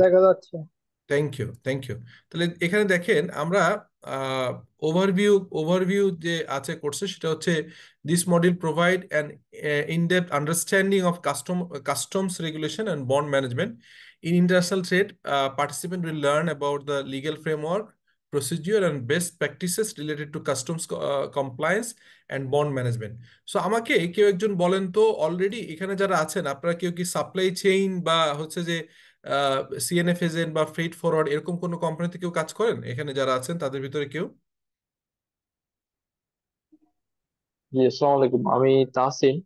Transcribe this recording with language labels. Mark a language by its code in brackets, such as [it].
[bn] দেখা যাচ্ছে। [en] Thank you, thank you. [bn] তাহলে এখানে দেখেন আমরা ওভারভিউ ওভারভিউ যে আছে কোর্সে, সেটা হচ্ছে [en] This module provide an in depth understanding of customs regulation and bond management in international trade. Participant will learn about the legal framework, procedure and best practices related to customs compliance and bond management. [bn] So আমাকে কেউ একজন বলেন তো, already এখানে যারা আছেন আপনারা কেউ কি সাপ্লাই চেইন বা হচ্ছে যে সিএনএফ এজেন্ট বা ফ্রেট ফরওয়ার্ড এরকম কোনো কোম্পানিতে কেউ কাজ করেন? এখানে যারা আছেন তাদের ভিতরে কেউ? জি, আসসালামু আলাইকুম। আমি তাহসিন।